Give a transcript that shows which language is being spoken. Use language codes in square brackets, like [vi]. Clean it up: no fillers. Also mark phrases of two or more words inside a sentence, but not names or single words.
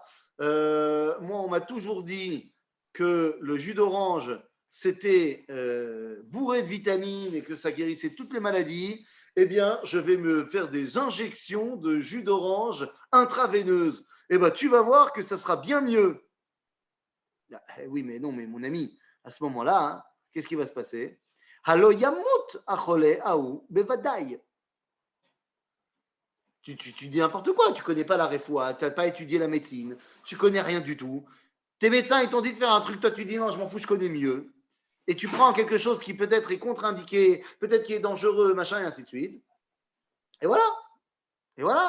[fr] Moi on m'a toujours dit que le jus d'orange, c'était bourré de vitamines et que ça guérissait toutes les maladies, eh bien, je vais me faire des injections de jus d'orange intraveineuses. Eh bien, tu vas voir que ça sera bien mieux. Oui, mais non, mais mon ami, à ce moment-là, hein, qu'est-ce qui va se passer? [he] הלא ימות החולה הוא בוודאי. [fr] Tu dis n'importe quoi, tu ne connais pas la refoua, tu n'as pas étudié la médecine, tu ne connais rien du tout. Tes médecins, ils t'ont dit de faire un truc, toi tu dis non, je m'en fous, je connais mieux. Et tu prends quelque chose qui peut-être est contre-indiqué, peut-être qui est dangereux, machin, et ainsi de suite. Et voilà.